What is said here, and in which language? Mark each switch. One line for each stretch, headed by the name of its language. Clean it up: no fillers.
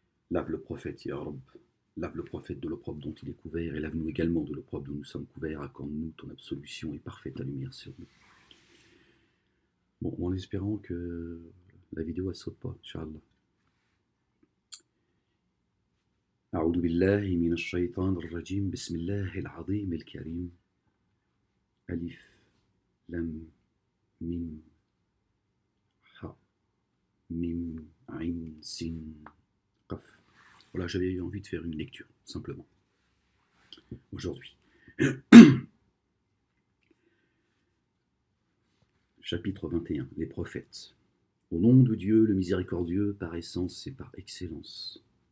French: Lave le prophète, Ya Rab. Lave le prophète de l'opprobre dont il est couvert, et lave-nous également de l'opprobre dont nous sommes couverts. Accorde-nous ton absolution et parfaite lumière sur nous. Bon, en espérant que la vidéo ne saute pas, Inch'Allah.
Arabic: أعوذ بالله من الشيطان الرجيم بسم الله العظيم الكريم ألف لم ميم ح ميم عين سين قف.
French: Voilà, j'avais eu envie de faire une lecture, simplement, aujourd'hui. Chapitre 21, les prophètes. Au nom de Dieu, le miséricordieux, par essence et par excellence.